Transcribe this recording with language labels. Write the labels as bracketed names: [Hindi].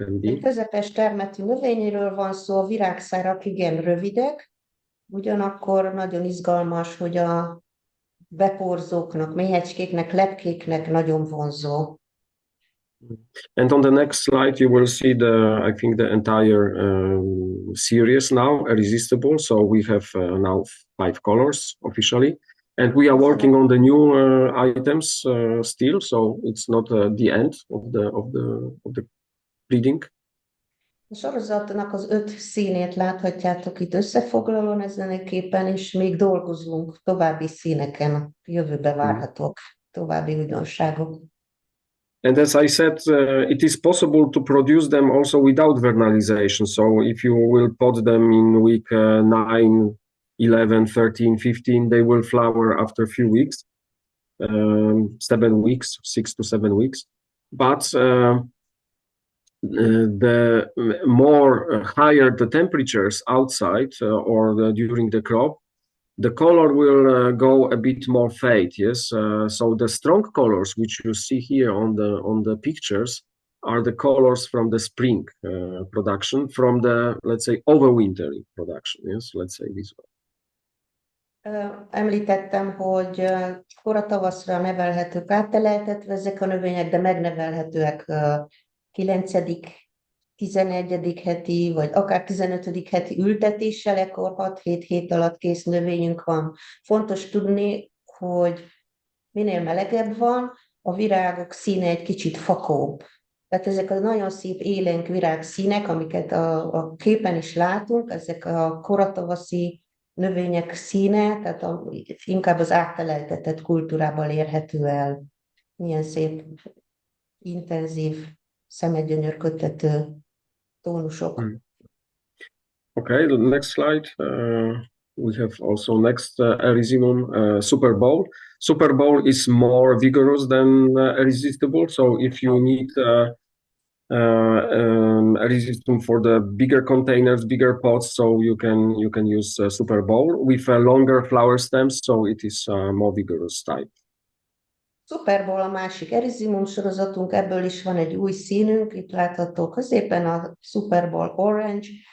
[Hungarian] Egy közepes termetű növényről van szó, a virágszárak igen rövidek, ugyanakkor nagyon izgalmas, hogy a beporzóknak, méhecskéknek, lepkéknek nagyon vonzó. [English] And on the next slide, you will see I think the entire series now, Irresistible. So we have now 5 colors officially, and we are working on the new items still. So it's not the end of the breeding. [Hungarian] A sorozatnak az 5 színét láthatjátok itt összefoglalón ezeneképpen, és még dolgozunk további színeken, jövőbe várhatók további újdonságok. [English] And as I said, it is possible to produce them also without vernalization. So if you will pot them in week 9, 11, 13, 15, they will flower after a few weeks, 7 weeks, 6 to 7 weeks. But the more higher the temperatures outside or during the crop, the color will go a bit more fade. Yes, so the strong colors which you see here on the pictures are the colors from the spring production, from the, let's say, overwintering production. Yes, let's say this way. [Hungarian] Említettem, hogy kora tavaszra nevelhetők, átteleltetve ezek a növények, de megnevelhetőek 9., 11. heti, vagy akár 15. heti ültetéssel, ekkor 6-7 hét alatt kész növényünk van. Fontos tudni, hogy minél melegebb van, a virágok színe egy kicsit fakóbb. Tehát ezek a nagyon szép élénk virágszínek, amiket a képen is látunk, ezek a koratavaszi növények színe, tehát inkább az átteleltetett kultúrában érhető el. Milyen szép, intenzív, szemedgyönyörködtető tónusok. [English] Okay, the next slide. We have also next erysimum Super Bowl. Super Bowl is more vigorous than irresistible. So if you need erysimum for the bigger containers, bigger pots, so you can use Super Bowl with longer flower stems. So it is more vigorous type. [Hungarian] Super Bowl a másik erizimum sorozatunk, ebből is van egy új színünk, itt látható középen a Super Bowl Orange.